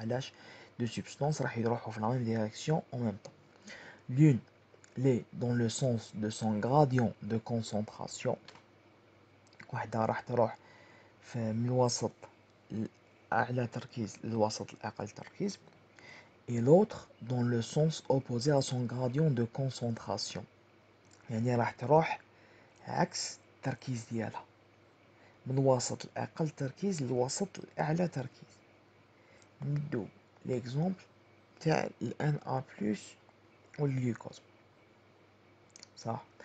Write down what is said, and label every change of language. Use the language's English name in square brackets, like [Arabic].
[French] علاش deux substances [Arabic] راح يروحوا في [French] la même direction en même temps. L'une l'est dans le sens de son gradient de concentration. [Arabic] واحدة راح تروح من الوسط الأعلى تركيز للوسط الأقل تركيز. [French] Et l'autre dans le sens opposé à son gradient de concentration. [Arabic] يعني راح تروح عكس التركيز ديالها من الوسط الأقل تركيز للوسط الأعلى تركيز. ندو ليكزومبل تاع Na+ والجلوكوز صح.